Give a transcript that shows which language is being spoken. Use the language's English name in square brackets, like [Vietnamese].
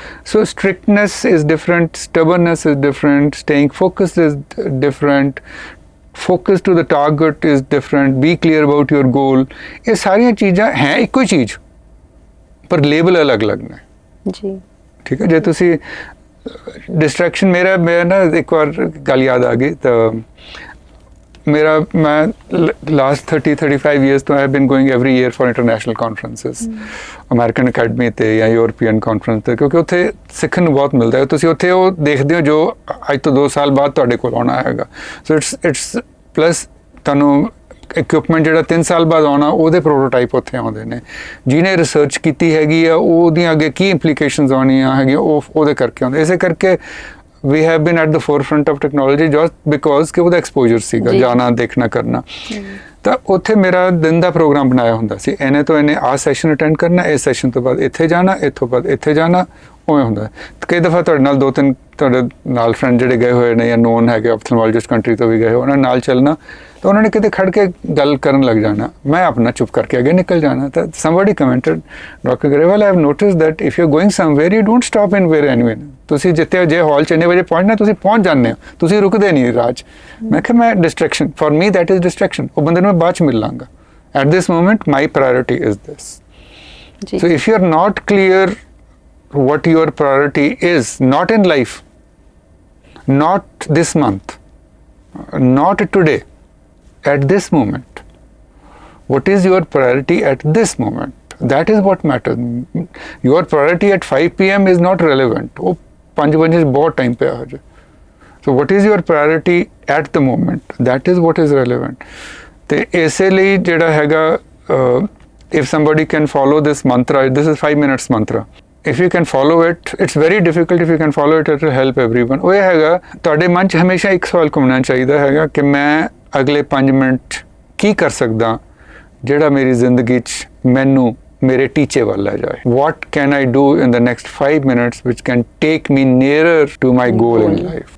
[English] So strictness is different, stubbornness is different, staying focused is different, focus to the target is different, be clear about your goal. [Punjabi] ये सारियां चीज़ां हैं ਇੱਕੋ ਹੀ ਚੀਜ਼ ਪਰ label ਅਲੱਗ-ਅਲੱਗ ਨੇ ਜੀ. ਠੀਕ ਹੈ. ਜੇ ਤੁਸੀਂ ਡਿਸਟਰੈਕਸ਼ਨ ਮੇਰਾ ਨਾ ਇੱਕ ਵਾਰ ਗੱਲ ਯਾਦ ਆ ਗਈ ਤਾਂ ਮੈਂ ਲਾਸਟ 30-35 years ਤੋਂ [English] I have been going every year for international conferences, [Punjabi] American academy ਤੇ ਜਾਂ ਯੂਰਪੀਅਨ ਕਾਨਫਰੰਸ ਤੇ, ਕਿਉਂਕਿ ਉੱਥੇ ਸਿੱਖਣ ਨੂੰ ਬਹੁਤ ਮਿਲਦਾ ਹੈ. ਤੁਸੀਂ ਉੱਥੇ ਉਹ ਦੇਖਦੇ ਹੋ ਜੋ ਅੱਜ ਤੋਂ 2 ਸਾਲ ਬਾਅਦ ਤੁਹਾਡੇ ਕੋਲ ਆਉਣਾ ਹੈਗਾ. ਸੋ ਇਟਸ ਪਲੱਸ ਤੁਹਾਨੂੰ ਇਕਵਿਪਮੈਂਟ ਜਿਹੜਾ 3 ਸਾਲ ਬਾਅਦ ਆਉਣਾ ਉਹਦੇ ਪ੍ਰੋਟੋਟਾਈਪ ਉੱਥੇ ਆਉਂਦੇ ਨੇ. ਜਿਹਨੇ ਰਿਸਰਚ ਕੀਤੀ ਹੈਗੀ ਆ ਉਹਦੀਆਂ ਅੱਗੇ ਕੀ ਇੰਪਲੀਕੇਸ਼ਨਸ ਆਉਣੀਆਂ ਹੈਗੀਆਂ ਉਹਦੇ ਕਰਕੇ ਆਉਂਦੇ. ਇਸੇ ਕਰਕੇ [English] we have been at the forefront of technology just because [Punjabi] ਕਿ ਉਹਦਾ ਐਕਸਪੋਜ਼ਰ ਸੀਗਾ, ਜਾਣਾ ਦੇਖਣਾ ਕਰਨਾ. ਤਾਂ ਉੱਥੇ ਮੇਰਾ ਦਿਨ ਦਾ ਪ੍ਰੋਗਰਾਮ ਬਣਾਇਆ ਹੁੰਦਾ ਸੀ. ਇਹਨੇ ਤੋਂ ਇਹਨੇ ਆਹ ਸੈਸ਼ਨ ਅਟੈਂਡ ਕਰਨਾ, ਇਸ ਸੈਸ਼ਨ ਤੋਂ ਬਾਅਦ ਇੱਥੇ ਜਾਣਾ, ਇੱਥੋਂ ਬਾਅਦ ਇੱਥੇ ਜਾਣਾ, ਉਵੇਂ ਹੁੰਦਾ. ਕਈ ਦਫਾ ਤੁਹਾਡੇ ਨਾਲ 2-3 ਤੁਹਾਡੇ ਨਾਲ ਫਰੈਂਡ ਜਿਹੜੇ ਗਏ ਹੋਏ ਨੇ ਜਾਂ ਨੋਨ ਹੈਗੇ ਆਪਥਲਮੋਲੋਜਿਸਟ ਕੰਟਰੀ ਤੋਂ ਵੀ ਗਏ, ਉਹਨਾਂ ਨਾਲ ਚੱਲਣਾ ਤਾਂ ਉਹਨਾਂ ਨੇ ਕਿਤੇ ਖੜ ਕੇ ਗੱਲ ਕਰਨ ਲੱਗ ਜਾਣਾ, ਮੈਂ ਆਪਣਾ ਚੁੱਪ ਕਰਕੇ ਅੱਗੇ ਨਿਕਲ ਜਾਣਾ. [English] ਤਾਂ somebody commented, Dr. Grewal, I have noticed that if you're going somewhere, you don't stop anywhere anyway. [Punjabi] ਤੁਸੀਂ ਜਿੱਥੇ ਜੇ ਹਾਲ 'ਚ ਇੰਨੇ ਵਜੇ ਪਹੁੰਚਣਾ ਤੁਸੀਂ ਪਹੁੰਚ ਜਾਂਦੇ ਹੋ, ਤੁਸੀਂ ਰੁਕਦੇ ਨਹੀਂ ਰਾਹ 'ਚ. ਮੈਂ ਕਿਹਾ ਮੈਂ distraction, [English] For me that is distraction. [Punjabi] ਉਹ ਬੰਦੇ ਨੂੰ ਮੈਂ ਬਾਅਦ 'ਚ ਮਿਲ ਲਾਂਗਾ. [English] At this moment my priority is this. So if you are not clear what your priority is, not in life, not this month, not today, at this moment, what is your priority at this moment? That is what matters. Your priority at 5 p.m. is not relevant. [Hindi] Oh, 5 बजे बहुत time पे आ जाए. [English] So what is your priority at the moment? That is what is relevant. [Punjabi] ते ऐसे लिए जेड़ा हैगा, [English] if somebody can follow this mantra, this is 5 minutes mantra. If you can follow it, it's very difficult. If you can follow it, it will help everyone. [Punjabi] ਉਹ ਹੈਗਾ ਤੁਹਾਡੇ ਮਨ 'ਚ ਹਮੇਸ਼ਾ ਇੱਕ ਸਵਾਲ ਘੁੰਮਣਾ ਚਾਹੀਦਾ ਹੈਗਾ ਕਿ ਮੈਂ ਅਗਲੇ 5 ਮਿੰਟ ਕੀ ਕਰ ਸਕਦਾ ਜਿਹੜਾ ਮੇਰੀ ਜ਼ਿੰਦਗੀ 'ਚ ਮੈਨੂੰ ਮੇਰੇ ਟੀਚੇ ਵੱਲ ਲੈ ਜਾਏ. [English] What can I do in the next 5 minutes which can take me nearer to my goal in life?